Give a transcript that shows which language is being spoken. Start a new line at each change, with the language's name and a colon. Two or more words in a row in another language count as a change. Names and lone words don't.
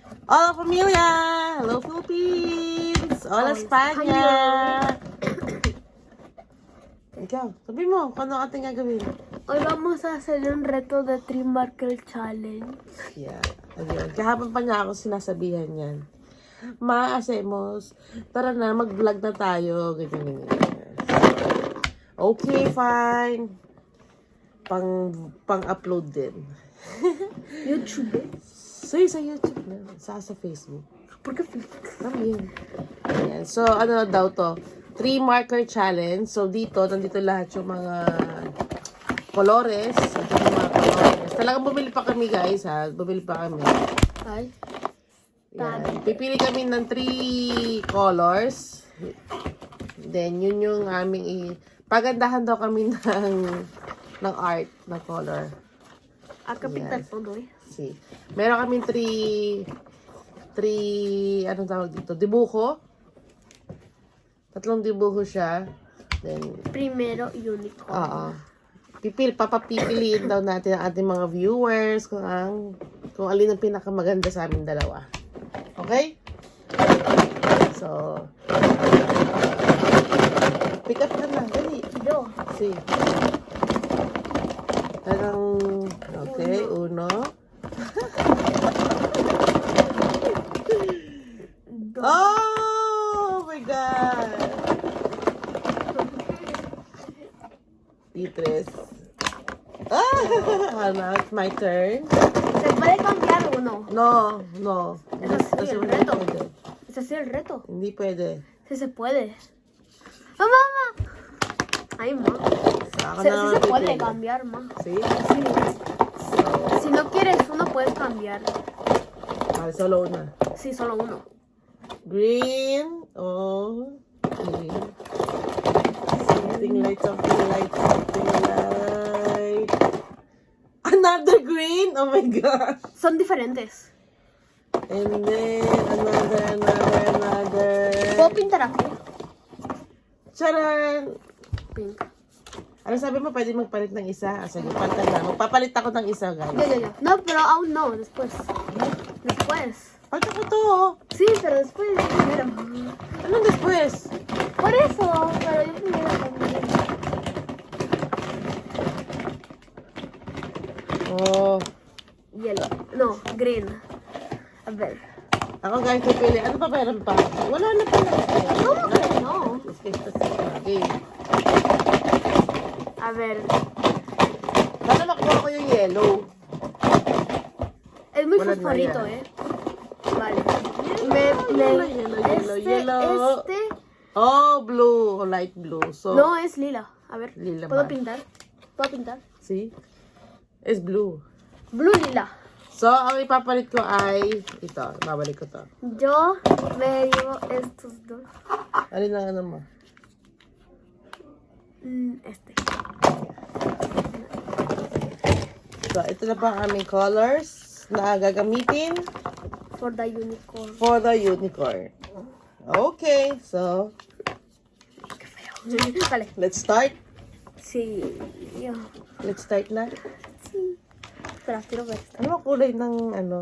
Spanish: Hola familia! Hello Philippines! Hola España!
Filipino: Ikaw, sabi mo, kung ano ating gagawin?
Spanish: Hoy vamos a hacer un reto de Tree Marker Challenge.
English: Yeah,
Filipino: ayun. Kahapon pa niya ako sinasabihan yan. Hacemos. Tara na, mag-vlog na tayo. Ganyan.
English: Okay, fine.
Filipino: Pang-upload din. YouTube. So, sa YouTube na. Sa Facebook.
Spanish: ¿Por qué Facebook?
Filipino: Ayan. Ayan. So, ano daw to? Tree marker challenge. So, nandito lahat yung mga colores. Talagang bumili pa kami, guys, ha? Bumili pa kami. Ay. Yan. Pipili kami ng 3 colors. Then, yun yung aming pagandahan daw kami ng art, na color.
Spanish: Acá pintar todo, eh. See.
Filipino: Meron kaming 3, anong tawag dito? Dibuho. 3 dibuho siya. Then,
Spanish: Primero unicorn.
Filipino: oo. Papapipiliin daw natin ang ating mga viewers kung alin ang pinakamaganda sa amin dalawa.
English: Okay? So, pick up
Filipino: ka na. Dali.
Spanish: Yo.
English: See. Okay, uno. Oh my God! Titres. Ano, it's my turn.
Spanish: ¿Se puede cambiar uno? No. Eso sí, el
Filipino: Hindi
Spanish: reto.
Filipino: pwede.
Spanish: ¿Es así el reto?
Filipino: Hindi pwede.
Spanish: Sí se puede. ¡Mamá!
Filipino: Ay, ma. Ako
Spanish: Sí
Filipino: na naman
Spanish: se puede
Filipino: pipili.
Spanish: cambiar, ma.
English: See?
Spanish: Sí. Si no quieres uno, puedes cambiar. Solo una. Sí, solo uno.
English: Green. Oh. Green. Something light. Another green? Oh my gosh.
Spanish: Son diferentes.
English: And then, another.
Spanish: ¿Puedo pintar aquí? Charan!
English: Pink.
Filipino: Ano sabi mo, pwede magpalit ng isa? Sige, pantay na. Magpapalit ako ng isa, guys.
Spanish: Ya. No, pero aún no, después. Después.
Filipino: Pantay ko to, oh.
Spanish: Sí, pero después. Primero.
Filipino: Anong después?
Spanish: Por eso, pero yo primero también. Oh.
English: Yellow. No, green.
Spanish: A ver.
Filipino: Ako, guys, pipili. Ano pa meron pa? Wala na pala.
Spanish: ¿Cómo que no? Okay. A ver.
Filipino: Baka nakuha ko yung yellow.
Spanish: Es muy
Filipino: Wala na
Spanish: fosforito,
Filipino: yan.
Spanish: Vale. Yellow. Este.
English: Oh, blue. Light blue. So,
Spanish: No, es lila. A ver. Lila ¿Puedo
Filipino: ba?
Spanish: pintar? ¿Puedo pintar?
English: see? It's blue. Blue lila. So,
Filipino: ang ipapalit ko ay ito. Babalik ko to.
Spanish: Yo me llevo estos dos.
Filipino: Alin ang ano mo?
Spanish: Este.
Filipino: So, ito na pa ang aming colors na gagamitin
English: For the unicorn. for the unicorn. Okay, so,
Spanish: Vale.
English: let's start.
Spanish: Sí. Yo.
English: Let's start na.
Spanish: Sí. Espera, quiero ver esto.
Filipino: Ano ang kulay ng ano?